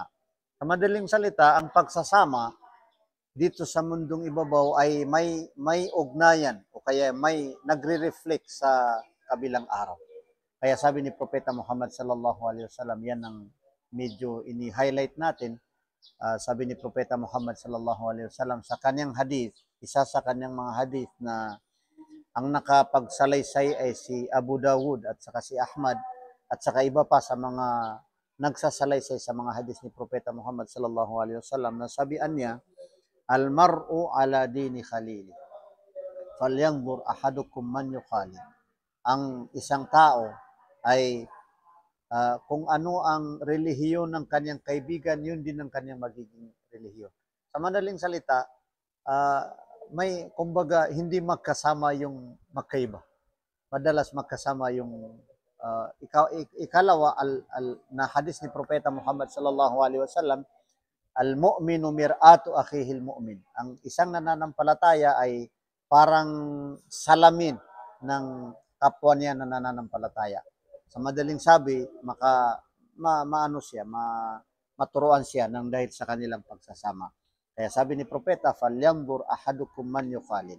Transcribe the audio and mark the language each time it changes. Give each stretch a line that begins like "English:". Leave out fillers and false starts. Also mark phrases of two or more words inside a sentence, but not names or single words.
Filipino: Sa madaling salita, ang pagsasama dito sa mundong ibabaw ay may ugnayan o kaya may nagre-reflect sa kabilang araw. Kaya sabi ni Propeta Muhammad
Arabic: صلى الله عليه وسلم,
Filipino: yan ang medyo ini-highlight natin. Sabi ni Propeta Muhammad
Arabic: صلى الله عليه وسلم
Filipino: sa kanyang hadith, isa sa kanyang mga hadith na ang nakapagsalaysay ay si Abu Dawud at saka si Ahmad at saka iba pa sa mga nagsasalaysay sa mga hadith ni Propeta Muhammad
Arabic: صلى الله عليه وسلم
Filipino: na sabihan niya,
Arabic: المرء على دين خليله فلينظر أحدكم من يخالل.
Filipino: Ang isang tao ay kung ano ang relihiyon ng kanyang kaibigan, yun din ang kanyang magiging relihiyon. Sa madaling salita, may kumbaga hindi magkasama yung magkaiba. Madalas magkasama yung ikalawa na hadis ni Propeta Muhammad
Arabic: صلى الله عليه وسلم, المؤمن مرآة أخيه المؤمن.
Filipino: Ang isang nananampalataya ay parang salamin ng kapwa niya na nananampalataya. Sa madaling sabi, maano siya, maturuan siya ng dahil sa kanilang pagsasama. Kaya sabi ni Propeta,
Arabic: "فلينظر أحدكم من يخالل."